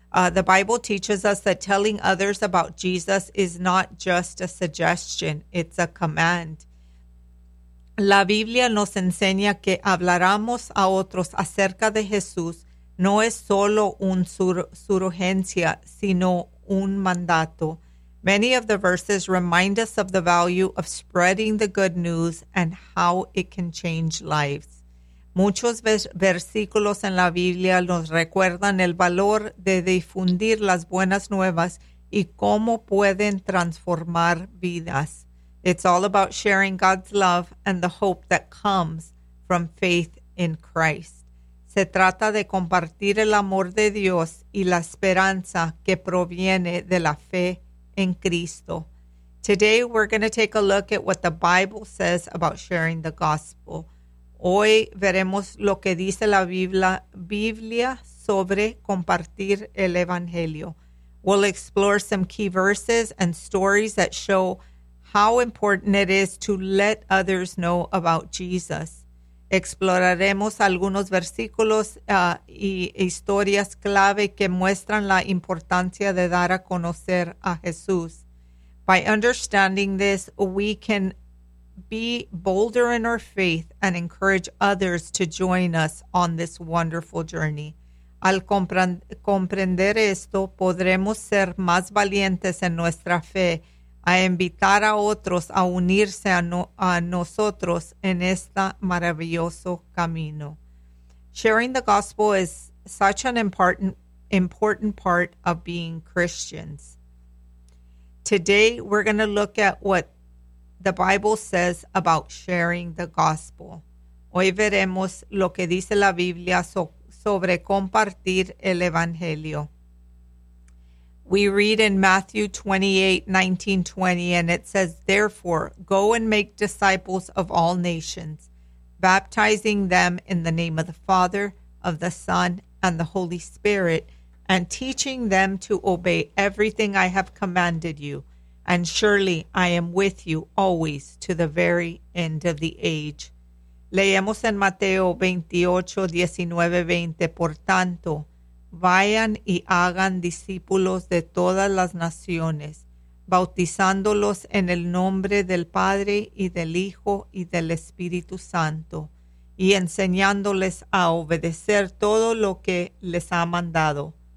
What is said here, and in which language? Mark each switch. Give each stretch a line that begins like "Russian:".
English: The Bible teaches us that telling others about Jesus is not just a suggestion, it's a command.
Spanish: La Biblia nos enseña que habláramos a otros acerca de Jesús no es solo una sugerencia, sino un mandato.
English: Many of the verses remind us of the value of spreading the good news and how it can change lives.
Spanish: Muchos versículos en la Biblia nos recuerdan el valor de difundir las buenas nuevas y cómo pueden transformar vidas.
English: It's all about sharing God's love and the hope that comes from faith in Christ.
Spanish: Se trata de compartir el amor de Dios y la esperanza que proviene de la fe en Cristo.
English: Today we're going to take a look at what the Bible says about sharing the gospel.
Spanish: Hoy veremos lo que dice la Biblia sobre compartir el evangelio.
English: We'll explore some key verses and stories that show how important it is to let others know about Jesus.
Spanish: Exploraremos algunos versículos y historias clave que muestran la importancia de dar a conocer a Jesús.
English: By understanding this, we can be bolder in our faith and encourage others to join us on this wonderful journey.
Spanish: Al comprender esto, podremos ser más valientes en nuestra fe a invitar a otros a unirse a nosotros en este maravilloso camino.
English: Sharing the gospel is such an important part of being Christians. Today, we're going to look at what the Bible says about sharing the gospel.
Spanish: Hoy veremos lo que dice la Biblia sobre compartir el evangelio.
English: We read in Matthew 28:19-20, and it says, "Therefore, go and make disciples of all nations, baptizing them in the name of the Father, of the Son, and the Holy Spirit, and teaching them to obey everything I have commanded you. And surely I am with you always to the very end of the age."
Spanish: Leemos en Mateo 28:19-20, "Por tanto, vayan y hagan discípulos de todas las naciones, bautizándolos en el nombre del Padre y del Hijo y del Espíritu Santo, y enseñándoles a obedecer todo lo que les ha mandado.